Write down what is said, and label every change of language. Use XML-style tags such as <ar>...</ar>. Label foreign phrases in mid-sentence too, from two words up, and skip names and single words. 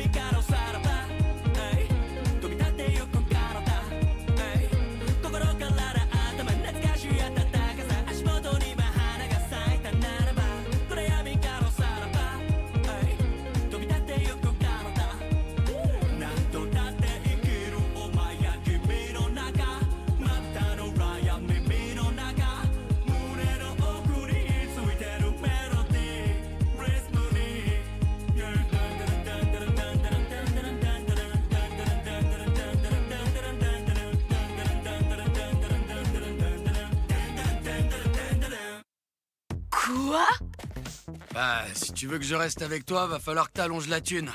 <ja>からおさらば飛び立ってゆく体心から頭懐かしい暖かさ足元に今花が咲いたならば暗闇からおさらば飛び立ってゆく体何度だって生きるお前や君の中まぶたの裏や耳の中胸の奥についてるメロディーリズムに</ja> <fr>Quoi? Bah, si tu veux que je reste avec toi, va falloir que t'allonges la thune.</fr>